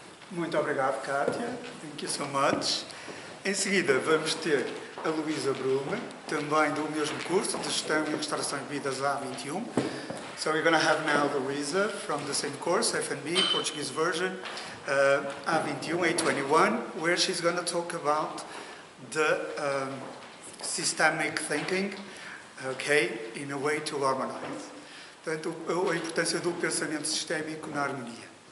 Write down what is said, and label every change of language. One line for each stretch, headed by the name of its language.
Portuguese: Muito obrigado,
English: Kátia. Thank you so much.
Portuguese: Em seguida, vamos ter a Luísa Brume, também do mesmo curso de Gestão e Restauração de Bebidas A21.
English: So we're going to have now Luísa from the same course, F&B, Portuguese version, A21, A21, where she's going to talk about the systemic thinking, okay, in a way to harmonize.
Portuguese: Portanto, a importância do pensamento sistémico na harmonia.